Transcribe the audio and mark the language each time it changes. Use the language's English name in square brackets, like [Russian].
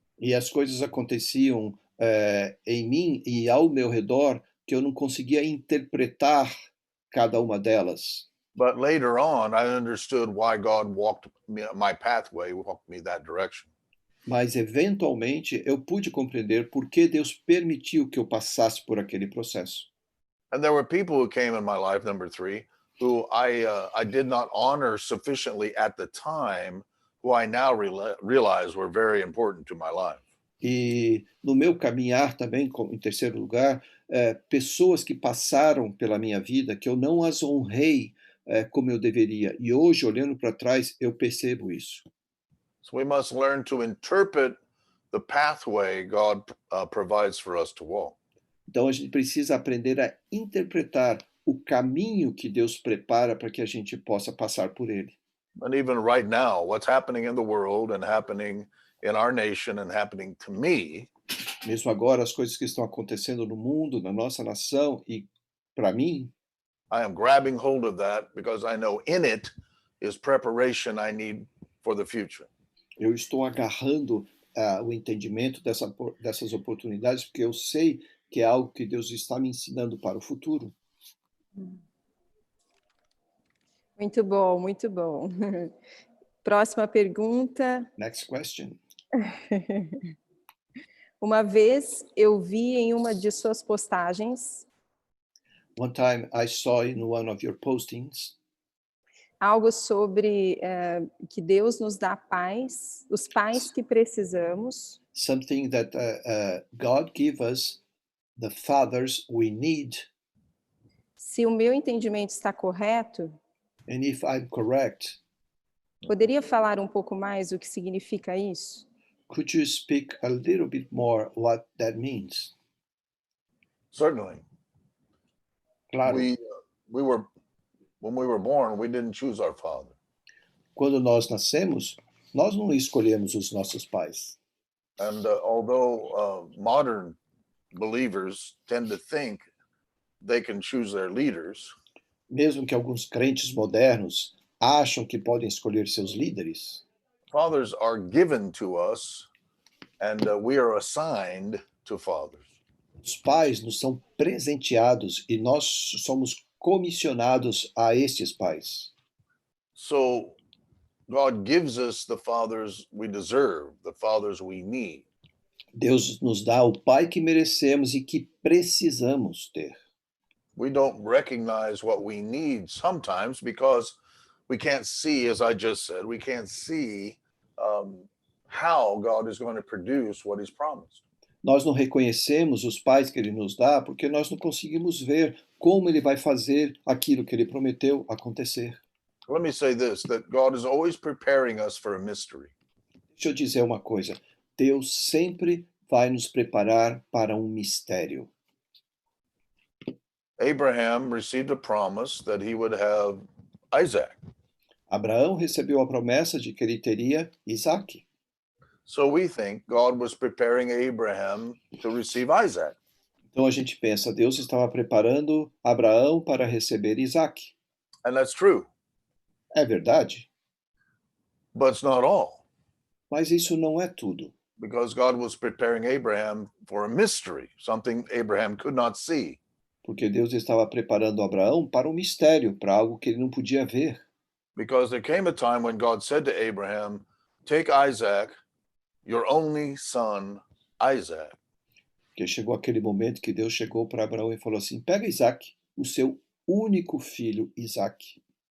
[Portuguese] E as coisas aconteciam em mim e ao meu redor que eu não conseguia interpretar cada uma delas. [English] But later on, I understood why God walked my pathway, walked me that direction. [Portuguese] Mas, eventualmente, eu pude compreender por que Deus permitiu que eu passasse por aquele processo. [English] And there were people who came in my life, number three, who I did not honor sufficiently at the time, who I now realize were very important to my life. [Portuguese] E no meu caminhar também, em terceiro lugar, pessoas que passaram pela minha vida que eu não as honrei como eu deveria. E hoje, olhando para trás, eu percebo isso. [English] So we must learn to interpret the pathway God provides for us to walk. [Portuguese] Então, a gente precisa aprender a interpretar o caminho que Deus prepara para que a gente possa passar por ele. [English] And even right now, what's happening in the world and happening in our nation and happening to me, [Portuguese] Mesmo agora, as coisas que estão acontecendo no mundo, na nossa nação e para mim, [English] I am grabbing hold of that because I know in it is preparation I need for the future. [Portuguese] eu estou agarrando o entendimento dessas oportunidades porque eu sei que é algo que Deus está me ensinando para o futuro. Muito bom, muito bom. Próxima pergunta. [English] Next question. [Portuguese] Uma vez eu vi em uma de suas postagens [English] One time I saw in one of your postings [Portuguese] algo sobre que Deus nos dá paz, os pais que precisamos. [English] something that God give us the fathers we need. [Portuguese] Se o meu entendimento está correto, [English] And if I'm correct, [Portuguese] poderia falar um pouco mais o que significa isso? [English] could you speak a little bit more what that means? Certainly. [Portuguese] Claro, [English] We were when we were born, we didn't choose our father. [Portuguese] quando nós nascemos, nós não escolhemos os nossos pais. [English] And although modern believers tend to think they can choose their leaders, [Portuguese] Mesmo que alguns crentes modernos acham que podem escolher seus líderes, [English] fathers are given to us and we are assigned to fathers. [Portuguese] os pais nos são presenteados e nós somos comissionados a estes pais. [English] So God gives us the fathers we deserve, the fathers we need. [Portuguese] Deus nos dá o pai que merecemos e que precisamos ter. [English] We don't recognize what we need sometimes because we can't see, as I just said, we can't see how God is going to produce what he's promised. [Portuguese] Nós não reconhecemos os pais que ele nos dá porque nós não conseguimos ver como ele vai fazer aquilo que ele prometeu acontecer. [English] Let me say this, that God is always preparing us for a mystery. [Portuguese] Deixa eu dizer uma coisa. Deus sempre vai nos preparar para um mistério. [English] Abraham received a promise that he would have Isaac. [Portuguese] Abraão recebeu a promessa de que ele teria Isaque. [English] So we think God was preparing Abraham to receive Isaac. [Portuguese] Então a gente pensa, Deus estava preparando Abraão para receber Isaque. [English] And that's true, [Portuguese] É verdade, [English] but it's not all, [Portuguese] mas isso não é tudo. [English] because God was preparing Abraham for a mystery, something Abraham could not see. [Portuguese] Porque Deus estava preparando Abraão para um mistério, para algo que ele não podia ver. [English] Because there came a time when God said to Abraham, take Isaac, your only son, Isaac, [Portuguese] Porque chegou aquele momento que Deus chegou para Abraão e falou assim: pega Isaque, o seu único filho Isaque,